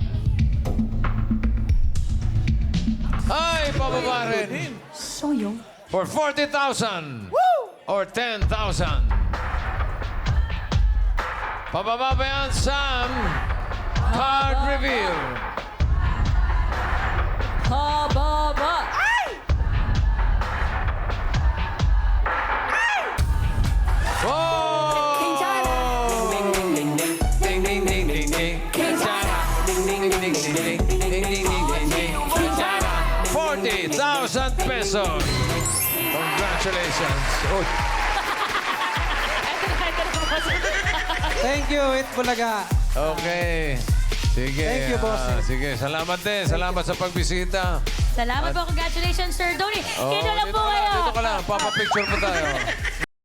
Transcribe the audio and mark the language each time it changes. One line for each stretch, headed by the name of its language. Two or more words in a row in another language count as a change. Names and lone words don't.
Filipino: Ay, pababa rin. Soyong. For 40,000. Or 10,000. Pababa ba yan, Sam?
English: Card reveal.
Filipino: Pababa. Oh! Ding, ding, ding, ding. Ding, ding, ding, ding, ding. Kinshasa. Ding, ding, ding, ding, ding, ding. Ding, ding, ding, ding, ding.
English: Kinshasa. 40,000 pesos. Congratulations. Oh, Thank you, It Bulaga.
Filipino: okay. Sige.
English: Thank you, boss.
Filipino: Sige, salamat din. Salamat sa pagbisita. Salamat po.
English: Congratulations, Sir Tony. Oh,
Filipino: Kino lang dito po ka kayo. Dito ka lang. Papa-picture po tayo.